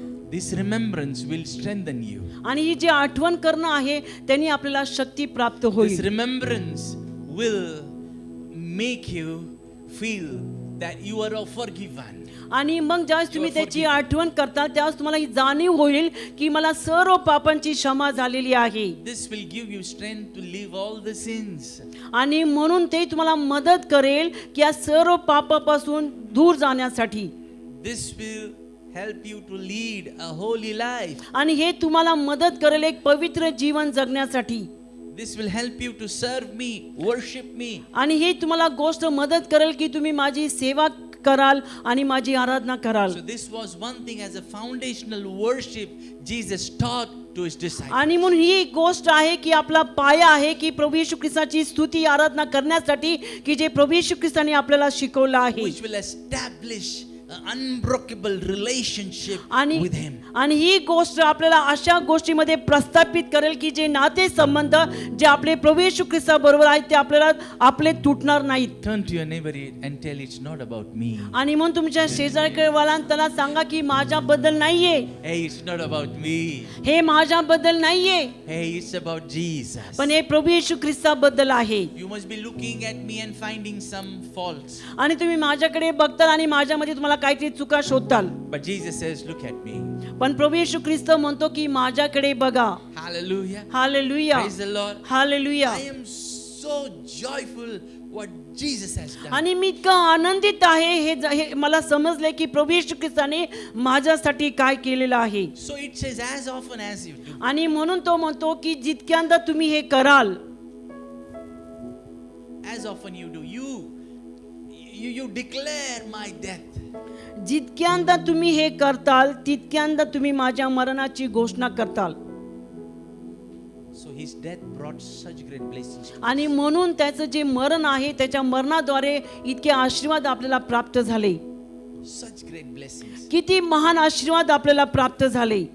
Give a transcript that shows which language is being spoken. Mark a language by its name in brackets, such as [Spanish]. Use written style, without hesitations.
[English] This remembrance will strengthen you. [Marathi] आणि ही जी आठवण करणं आहे त्यांनी आपल्याला शक्ती प्राप्त [English] This [Marathi] होईल. [English] remembrance will make you feel that you are forgiven. [Marathi] आणि मग ज्यावेळेस तुम्ही [English] You are [Marathi] त्याची आठवण करता त्यावेळेस तुम्हाला ही जाणीव होईल की मला सर्व पापांची क्षमा झालेली आहे. [English] This will give you strength to leave all the sins. [Marathi] आणि म्हणून ते तुम्हाला मदत करेल की या सर्व पापापासून दूर जाण्यासाठी. [English] This will help you to lead a holy life. [Marathi] आणि हे तुम्हाला मदत करेल एक पवित्र जीवन जगण्यासाठी. [English] This will help you to serve me, worship me. [Marathi] आणि हे तुम्हाला गोष्ट मदत करेल की तुम्ही माझी सेवा कराल आणि माझी आराधना कराल. [English] So this was one thing as a foundational worship Jesus taught to his disciples. [Marathi] आणि म्हणून ही एक गोष्ट आहे की आपला पाया आहे की प्रभू येशू ख्रिस्ताची स्तुती आराधना करण्यासाठी की जे प्रभू येशू ख्रिस्ताने आपल्याला शिकवलं आहे. [English] Which will establish an unbreakable relationship [Marathi] आणि [English] with him. [Marathi] आणि ही गोष्ट आपल्याला अशा गोष्टीमध्ये प्रस्थापित करेल की जे नाते संबंध जे आपले प्रभू येशू ख्रिस्ताबरोबर आहेत ते आपल्याला आपले तुटणार नाहीत. [English] Turn to your neighbor and tell it's not about me. [Marathi] आणि म्हणून तुमच्या शेजारकडे त्याला सांगा की माझ्याबद्दल नाहीये, [English] Hey, it's not about me. [Marathi] हे माझ्याबद्दल नाहीये, [English] Hey, it's about Jesus. [Marathi] पण हे प्रभू येशू ख्रिस्ताबद्दल आहे. [English] You must be looking at me and finding some faults. [Marathi] आणि तुम्ही माझ्याकडे बघताल आणि माझ्यामध्ये तुम्हाला काहीतरी चुका शोधताल. [English] But Jesus says, look at me. [Marathi] पण प्रभू येशू ख्रिस्त म्हणतो की माझ्याकडे बघा. [English] Hallelujah. [Marathi] Hallelujah, [English] Praise the Lord. [Marathi] Hallelujah. [English] I am so joyful what Jesus has done. [Marathi] आणि मी इतका आनंदित आहे हे मला समजले की प्रभू येशू ख्रिस्ताने माझ्यासाठी काय केलेलं आहे. [English] So it says, as often as you do, [Marathi] आणि म्हणून तो म्हणतो की जितक्यांदा तुम्ही हे कराल, [English] as often you do, you declare my death. [Marathi] जितक्यांदा तुम्ही हे करताल तितक्यांदा तुम्ही माझ्या मरणाची घोषणा करताल. [English] So his death brought such great blessings. [Marathi] आणि म्हणून त्याचं जे मरण आहे त्याच्या मरणाद्वारे इतके आशीर्वाद आपल्याला प्राप्त झाले. [English] Such great blessings. [Marathi] किती महान आशीर्वाद आपल्याला प्राप्त झाले.